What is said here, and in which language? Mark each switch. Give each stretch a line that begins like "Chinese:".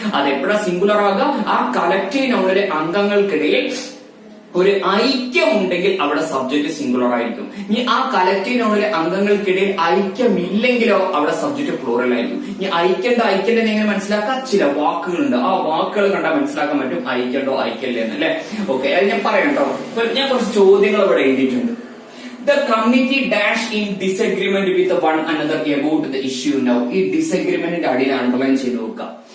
Malayalam: അതെപ്പോഴാ singular ആകുക? ആ collective നൗണിലെ അംഗങ്ങൾക്കിടയിൽ ഒരു ഐക്യം ഉണ്ടെങ്കിൽ അവിടെ സബ്ജക്ട് സിംഗുലർ ആയിരിക്കും. ഇനി ആ കലക്റ്റീവ് നൗണിലെ അംഗങ്ങൾക്കിടയിൽ ഐക്യമില്ലെങ്കിലോ അവിടെ സബ്ജക്ട് പ്ലൂറൽ ആയിരിക്കും. ഇനി ഐക്യണ്ടോ ഐക്യണ്ടെന്ന് എങ്ങനെ മനസ്സിലാക്കാം? ചില വാക്കുകളുണ്ട്. ആ വാക്കുകൾ കണ്ടാൽ മനസ്സിലാക്കാൻ പറ്റും ഐക്യണ്ടോ ഐക്യല്ലെന്ന് അല്ലെ. ഓക്കെ, അത് ഞാൻ പറയട്ടോ. ഞാൻ കുറച്ച് ചോദ്യങ്ങൾ ഇവിടെ എഴുതിയിട്ടുണ്ട്.
English: The committee dash in disagreement with one another about the issue now.
Malayalam: ഈ ഡിസഗ്രിമെന്റിന്റെ അടിയിൽ അണ്ടർലൈൻ ചെയ്ത് നോക്കുക.